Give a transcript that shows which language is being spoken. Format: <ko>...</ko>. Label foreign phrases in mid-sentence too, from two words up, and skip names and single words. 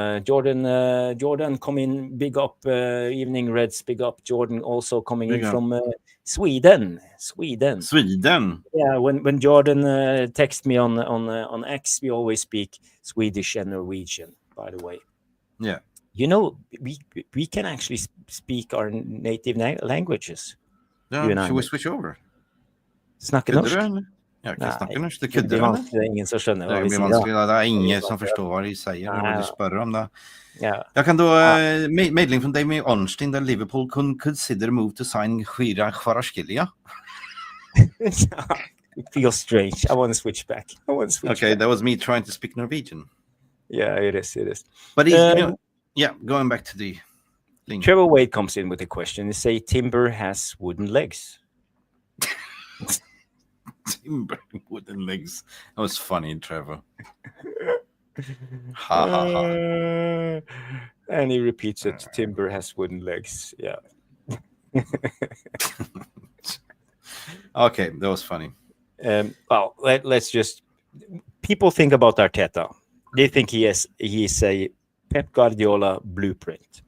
<en>Jordan come in, big up, Evening Reds, big up Jordan, also coming in from Sweden. Yeah, when Jordan texts me on X, we always speak Swedish and Norwegian, by the way. Yeah. We can actually speak our native languages. Yeah, should we switch over?</en> <no>Snakke norsk? Ja, ikke snakke norsk. Det kødder du, eller? Det er ingen som skjønner hva Det vi blir sier. vanskelig, da. Det er ingen som forstår hva de sier, eller hva de spør om, da. Ja. Jeg kan da, melding fra Damien Ornstein,</no> <en>that Liverpool could consider move to sign Khira Kvaratskhelia. It feels strange. I want to switch back. Okay, that was me trying to speak Norwegian. Yeah, it is. But he's, going back to the thing. Trevor Wade comes in with a question. They say Timber has wooden legs. Timber wooden legs. That was funny, Trevor. Ha ha ha. And he repeats it. Timber has wooden legs. Yeah. Okay, that was funny. Well, let's just. People think about Arteta. They think he's a Pep Guardiola blueprint.</en>